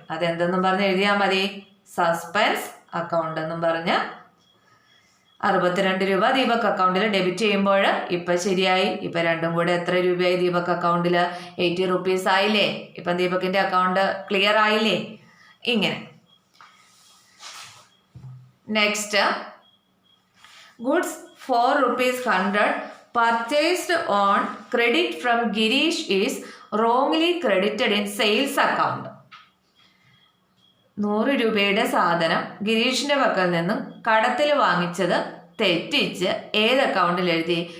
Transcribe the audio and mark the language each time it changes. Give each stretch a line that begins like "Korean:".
Malayalam: അതെന്തെന്നും പറഞ്ഞ് എഴുതിയാൽ മതി? സസ്പെൻസ് അക്കൗണ്ട് എന്നും പറഞ്ഞ് 62 രൂപ ദീപക് അക്കൗണ്ടിൽ ഡെബിറ്റ് ചെയ്യുമ്പോൾ ഇപ്പം ശരിയായി. ഇപ്പം രണ്ടും കൂടെ എത്ര രൂപയായി ദീപക് അക്കൗണ്ടിൽ? 80 rupees ആയില്ലേ? ഇപ്പം ദീപകിൻ്റെ അക്കൗണ്ട് ക്ലിയർ ആയില്ലേ? ഇങ്ങനെ.
English: Next, goods ₹100 purchased on credit from Girish is wrongly credited in sales account.
Malayalam: 100 രൂപയുടെ സാധനം ഗിരീഷിൻ്റെ പക്കൽ നിന്നും കടത്തിൽ വാങ്ങിച്ചത് തെറ്റിച്ച് ഏത് അക്കൗണ്ടിൽ എഴുതി?